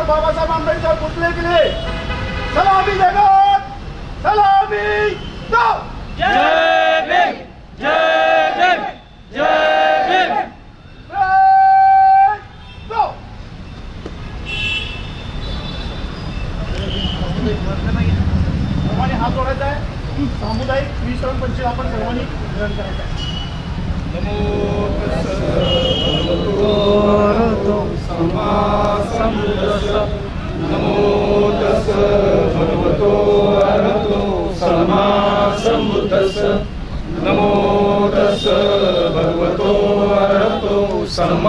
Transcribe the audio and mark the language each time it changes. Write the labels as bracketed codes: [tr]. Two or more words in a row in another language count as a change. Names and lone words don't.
[hi] बाबासाहेब आंबेडकर पुतले के लिए सलामी देगा, सलामी दो। जय भीम, जय भीम, जय भीम। [mr] सर्वांनी हात जोडायचा आहे। सामुदायिक विश्राम पंच आपण सर्वांनी ग्रहण करायचं आहे। [pi] नमो तस्स भगवतो अरहतो सम्मा सम्बुद्धस्स नमो तस्स भगवतो अरहतो सम्मा